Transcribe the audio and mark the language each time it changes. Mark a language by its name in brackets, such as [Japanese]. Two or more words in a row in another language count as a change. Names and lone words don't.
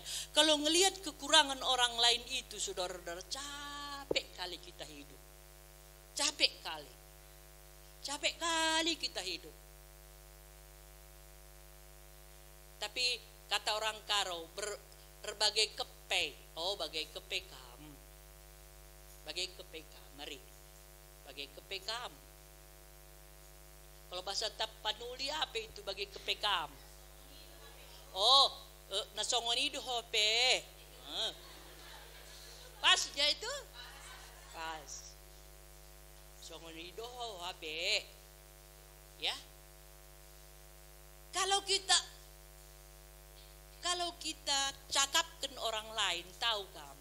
[Indonesian] Kalau ngelihat kekurangan orang lain itu, saudara-saudara, capek kali kita hidup. Capek kali kita hidup. Tapi kata orang Karo, [Batak Karo] berbagai kepe. Oh, bagai kepe kam. Bagai kepe kam, mari. Bagai kepe kam. [Indonesian] Kalau bahasa Tapanuli apa itu [Batak Karo] bagai kepe kam? [Batak Toba] Oh, nasongoni do hope. [Indonesian] Pas ya itu? Pas. [Batak Toba] Songoni do hope. [Indonesian] Ya. Kalau kita cakapkan orang lain, tahu kamu?